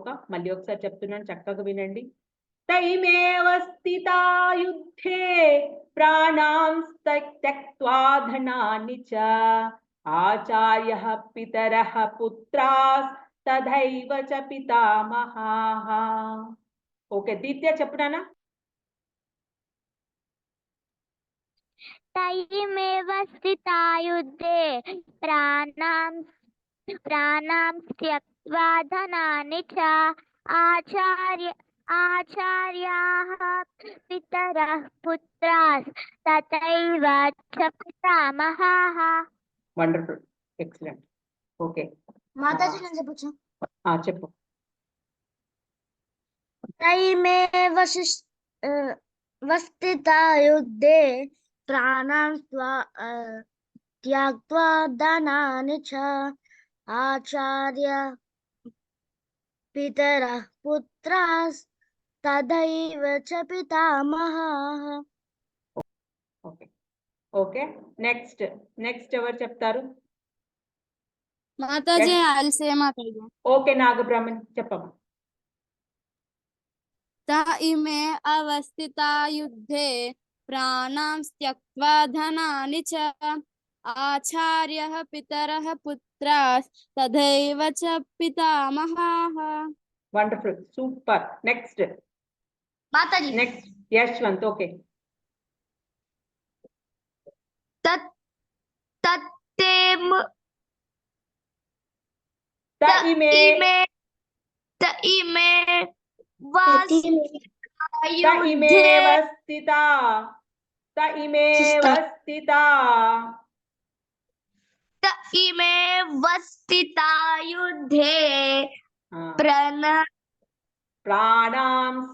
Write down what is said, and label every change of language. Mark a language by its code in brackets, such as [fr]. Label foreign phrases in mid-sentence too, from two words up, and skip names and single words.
[te] మళ్ళీ ఒకసారి చెప్తున్నాను, చక్కగా వినండి. [sa] తైమేవ స్థితా యుద్ధే ప్రాణాం త్యక్త్వా ధనాని చ ఆచార్యః పితరః పుత్రాస్ తథైవ చ పితామహాః. [te] ఓకే, దీత్య చెప్పునానా? [sa] तैमेव स्थिता युद्धे प्राणां त्यक्त्वा धनानि च आचार्याः पितरः पुत्राः तथैव च पितामहाः. [en] Wonderful, excellent. Okay [te] మాతాజీ నేను చెప్పొచ్చు. చెప్పు. [sa] तैमेव वस्थिता युद्धे प्राणां त्याक्त्वा धनानि च आचार्य पितरः पुत्राः तथैव च पितामहाः. [en] Okay okay, next [te] ఎవరు చెప్తారు? మాతాజీ Yes. అల్సే మాతాజీ. ఓకే, నాగబ్రాహ్మణ్ చెప్పమ్మా. [sa] త ఇమే అవస్థితా యుద్ధే ప్రాణాం త్యక్త్వా ధనాని చ ఆచార్యః పితరః పుత్రాస్ తథైవ చ పితామహాః. [en] Wonderful, super. Next [te] మాతాజీ యశ్వంత్. ఓకే. తైమే [sa] वस्थिता युद्धे ప్రాణాం